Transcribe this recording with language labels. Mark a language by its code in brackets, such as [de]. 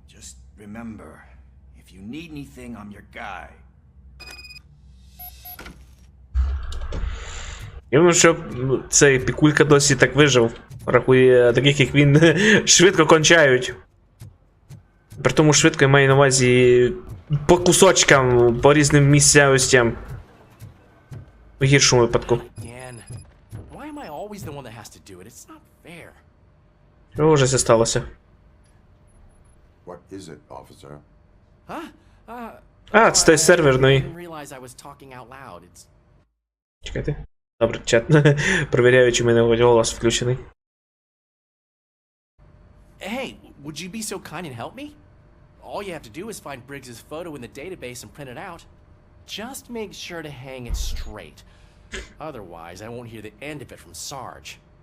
[en] Just remember, if you need anything, I'm your guy. [uk] Я думаю, що цей пікулька досі так вижив. Рахує, таких як він швидко кончають. При тому швидко я маю на увазі по кусочкам, по різним місцевостям. У гіршому випадку. [en] Again. Why am I always the one that has to do it? It's not fair. [uk] Що вже це сталося? [en] What is it, officer? Huh? [uk] А, це той серверний. [en] I didn't realize I was talking out loud. It's [uk] Чекайте. Добре, чат. Провіряю, чи в мене голос включений. [en] Hey, would you be so kind and help me? All you have to do is find Briggs's photo in the database and print it out. Just make sure to hang it straight. Otherwise, I won't hear the end of it from Sarge.